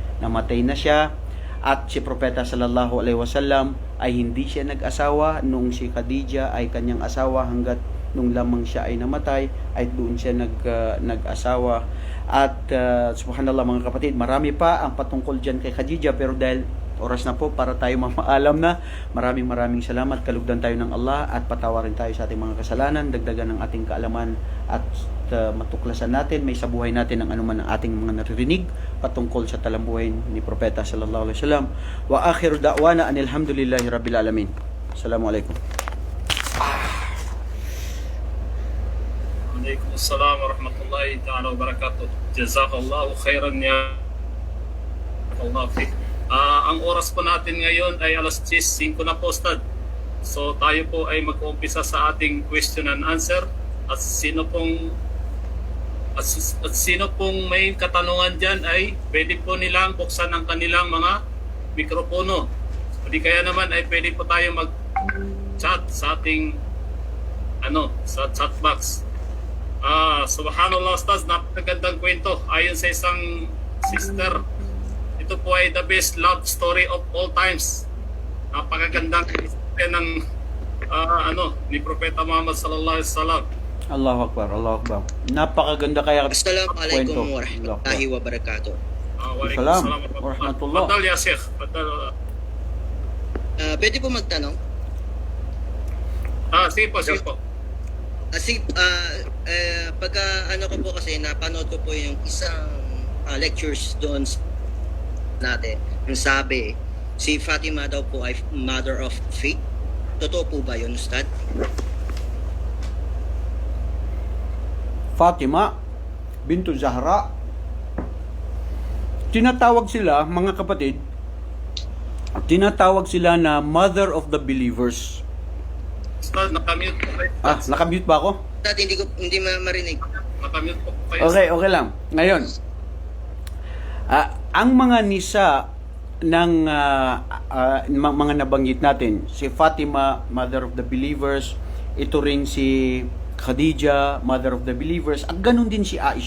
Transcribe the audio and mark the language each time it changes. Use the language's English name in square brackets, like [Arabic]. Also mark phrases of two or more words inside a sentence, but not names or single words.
[Filipino] Namatay na siya At si Propeta [Arabic] صلى الله عليه وسلم [Filipino] ay hindi siya nag-asawa nung si Khadija ay kanyang asawa, hanggat nung lamang siya ay namatay ay doon siya nag-asawa. At subhanallah mga kapatid, marami pa ang patungkol dyan kay Khadija, pero dahil oras na po para tayo mamaalam na, maraming salamat. Kalugdan tayo ng Allah at patawarin tayo sa ating mga kasalanan, dagdagan ng ating kaalaman at matuklasan natin, may sa buhay natin ang anuman ang ating mga naririnig patungkol sa talambuhay ni Propeta [Arabic] صلى الله عليه وسلم. وآخر دعوانا أن الحمد لله رب العالمين. السلام عليكم. وعليكم السلام ورحمة الله تعالى وبركاته. جزاك الله خيرا يا الله فقه. [Filipino] Ang oras po natin ngayon ay alas 10:05 na po, Ustad. So tayo po ay mag-uumpisa sa ating [English] question and answer. [Filipino] At sino pong may katanungan dyan ay pwede po nilang buksan ang kanilang mga mikropono. Hindi kaya naman ay pwede po tayo mag-chat sa ating sa chat box. Subhanallah, Ustaz, napakagandang kwento. Ayon sa isang sister, ito po ay [English] the best love story of all times. [Filipino] Napakagandang kwento ng ni Propeta Muhammad [Arabic] صلى الله عليه وسلم. الله أكبر، الله أكبر. [Filipino] Napakaganda kaya [Arabic] السلام عليكم ورحمة الله وبركاته. وعليكم السلام ورحمة الله. فضل يا شيخ. Padal. [Filipino] Pwede po magtanong? Sige po. Pagka ko po kasi napanood ko po yung isang lectures doon natin. Yung sabi, si Fatima daw po ay [English] mother of faith. [Filipino] Totoo po ba yun, Ustad? Fatima bintu Zahra, tinatawag sila, mga kapatid, tinatawag sila na [English] mother of the believers. [Filipino] Ustad, nakamute po kayo. Nakamute ba ako? Ustad, hindi marinig. Nakamute po kayo. Okay lang. Ngayon, ang mga nisa ng mga nabanggit natin, si Fatima, [English] mother of the believers, [Filipino] ito rin si Khadija, [English] mother of the believers, [Filipino] at ganun din si Aisha.